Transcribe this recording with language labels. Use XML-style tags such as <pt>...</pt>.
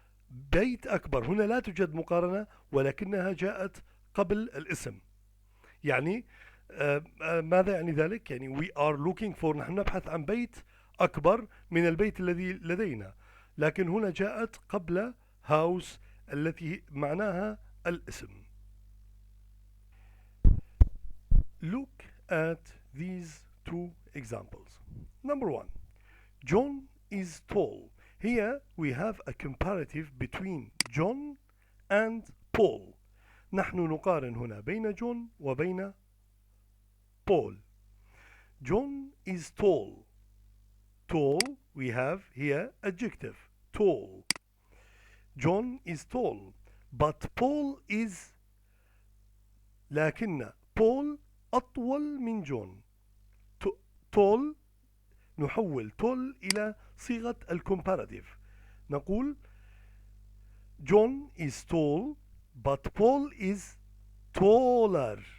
<ar>بيت أكبر هنا لا توجد مقارنة ولكنها جاءت قبل الاسم. يعني ماذا يعني ذلك؟ يعني</ar> <en>we are looking for</en> <ar>نحن نبحث عن بيت أكبر من البيت الذي لدينا، لكن هنا جاءت قبل house التي معناها الاسم.</ar> <en>Look at these two examples. Number one, John is tall. Here we have a comparative between John and Paul.</en> <ar>نحن نقارن هنا بين جون وبين بول.</ar> <en>John is tall. Tall, we have here adjective, tall. John is tall, but Paul is لكن Paul</en> <ar>أطول من جون. tall نحول tall إلى صيغة الكومباراتيف.</ar> <en>نقول John is tall, but Paul is taller.</en>